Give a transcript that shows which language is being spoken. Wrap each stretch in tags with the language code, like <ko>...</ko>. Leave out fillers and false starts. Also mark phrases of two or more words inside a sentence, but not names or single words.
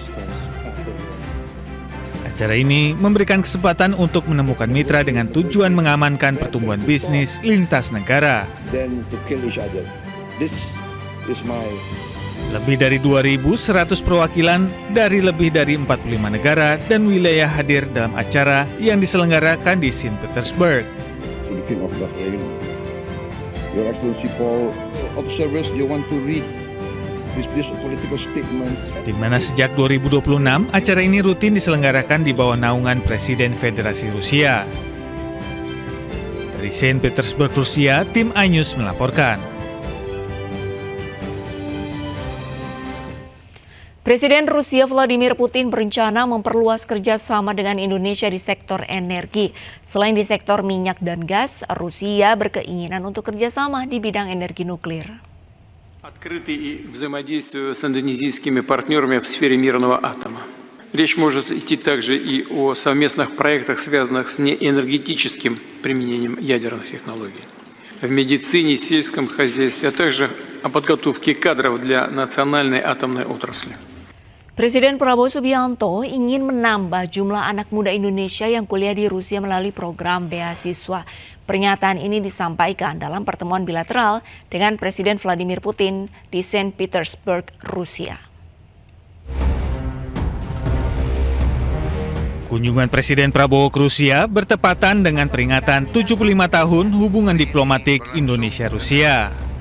<id>Acara ini memberikan kesempatan untuk menemukan mitra dengan tujuan mengamankan pertumbuhan bisnis lintas negara. Lebih dari 2.100 perwakilan dari lebih dari 45 negara dan wilayah hadir dalam acara yang diselenggarakan di Saint Petersburg.</id> <en>Your Excellency Paul, observers they want to read this political statement.</en> <id>Di mana sejak 2026 acara ini rutin diselenggarakan di bawah naungan Presiden Federasi Rusia. Dari Saint Petersburg, Rusia, tim iNews melaporkan. Presiden Rusia Vladimir Putin berencana memperluas kerjasama dengan Indonesia di sektor energi. Selain di sektor minyak dan gas, Rusia berkeinginan untuk kerjasama di bidang energi nuklir.</id> <ru>Открытый и взаимодействию с индонезийскими партнерами в сфере мирного атома. Речь может идти также и о совместных проектах, связанных с неэнергетическим применением ядерных технологий. В медицине, сельском хозяйстве, а также о подготовке кадров для национальной атомной отрасли.</ru> <id>Presiden Prabowo Subianto ingin menambah jumlah anak muda Indonesia yang kuliah di Rusia melalui program beasiswa. Pernyataan ini disampaikan dalam pertemuan bilateral dengan Presiden Vladimir Putin di Saint Petersburg, Rusia. Kunjungan Presiden Prabowo ke Rusia bertepatan dengan peringatan 75 tahun hubungan diplomatik Indonesia-Rusia.</id>